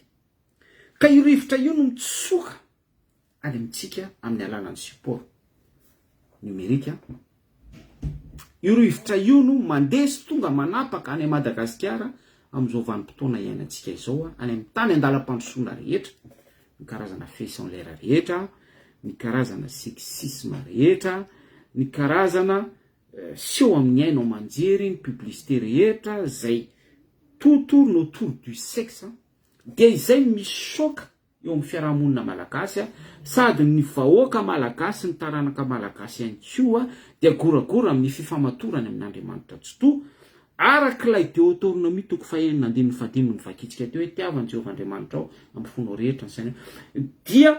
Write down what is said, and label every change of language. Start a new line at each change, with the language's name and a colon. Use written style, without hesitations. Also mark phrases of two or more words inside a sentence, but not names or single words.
Malagasy: Ka io rivotra io no mitsoka any amintsika amin'ny alalan'ny
French: support numérique.
Malagasy: Io rivotra io no mandeha sy tonga manapaka any Madagasikara amin'izao vanim-potoana iainantsika izao any amin'ny tany andalam-pandrosoana rehetra, ny karazana
French: fesse en l'air
Malagasy: rehetra, ny karazana sexisme rehetra, ny karazana seho amin'ny aino manjery, ny publicité rehetra zay
French: tout tourne autour du sexe
Malagasy: dia izay misoka eo amin'ny fiarahamonina malagasy sady ny vahoaka malagasy, ny taranaka malagasy ihany koa dia goragora amin'ny fifamatorany amin'Andriamanitra tsoto arak'ilay Deutéronomie toko 4:15 ny vakitsika teo hoe tiavan'i Jehovah Andriamanitra ao amin'ny fonao rehetra ny saina dia